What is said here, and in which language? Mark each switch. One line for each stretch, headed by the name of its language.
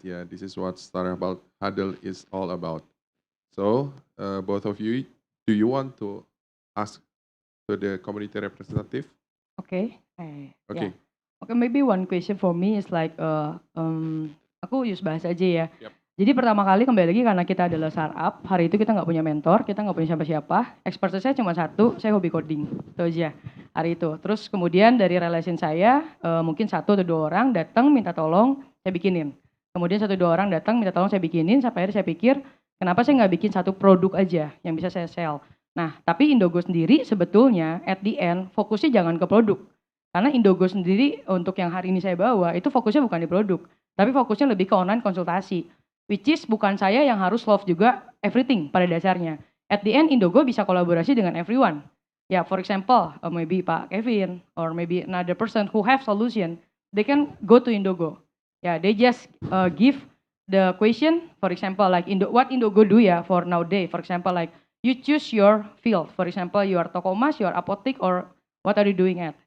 English: Yeah, this is what Startup Huddle is all about. So, both of you, do you want to ask to the community representative? Okay. Okay. Yeah. Okay, maybe one question for me is like, aku use
Indonesian: bahasa aja ya.
English: Yep.
Indonesian: Jadi pertama kali kembali lagi karena kita adalah startup, hari itu kita nggak punya mentor, kita nggak punya siapa-siapa. Expertise saya cuma satu, saya hobi coding, itu aja hari itu. Terus kemudian dari relation saya, mungkin 1 atau 2 orang datang minta tolong, saya bikinin. Kemudian 1 atau 2 orang datang minta tolong saya bikinin, sampai akhirnya saya pikir, kenapa saya nggak bikin satu produk aja yang bisa saya sell. Nah, tapi Indogo sendiri sebetulnya
English: at the end
Indonesian: fokusnya jangan ke produk. Karena Indogo sendiri untuk yang hari ini saya bawa, itu fokusnya bukan di produk, tapi fokusnya lebih ke online konsultasi.
English: Which is
Indonesian: bukan saya yang harus solve juga everything pada dasarnya.
English: At the end, Indogo
Indonesian: bisa kolaborasi dengan
English: everyone. Ya, for example, maybe Pak Kevin, or maybe another person who have solution, they can go to Indogo. Ya, they just give the question, for example, like what Indogo do ya for nowadays. For example, like you choose your field. For example, you are
Indonesian: toko emas,
English: you are apotek, or what are you doing at?